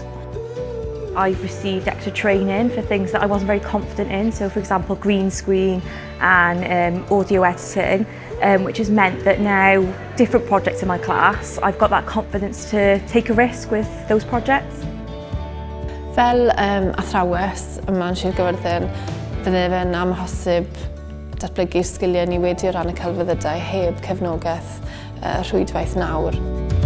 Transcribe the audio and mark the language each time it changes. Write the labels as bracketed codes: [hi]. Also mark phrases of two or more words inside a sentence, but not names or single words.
[en] I've received extra training for things that I wasn't very confident in, so for example green screen and audio editing, which has meant that now different projects in my class, I've got that confidence to take a risk with those projects. [cy] Fel athrawes yma yn Sir Gawyrddin, fydde fe'n amhosib datblygu'r sgiliau ni wedi o ran y celfyddydau heb cefnogaeth rhwydwaith nawr.